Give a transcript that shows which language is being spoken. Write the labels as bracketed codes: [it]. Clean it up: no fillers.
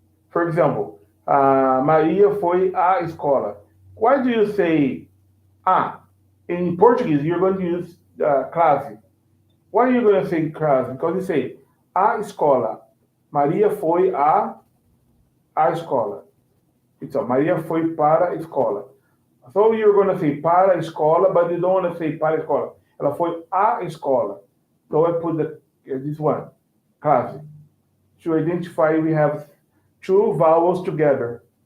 [en] For example, [pt] Maria foi à escola. [en] Why do you say a? In Portuguese, you're going to use classe. Why are you going to say classe? Because you say [pt] a escola. Maria foi à escola. Então, Maria foi para a escola. [en] So you're going to say [pt] para a escola, [en] but you don't want to say [pt] para a escola. Ela foi à escola. [en] So I put this one, classe. To identify, we have two vowels together.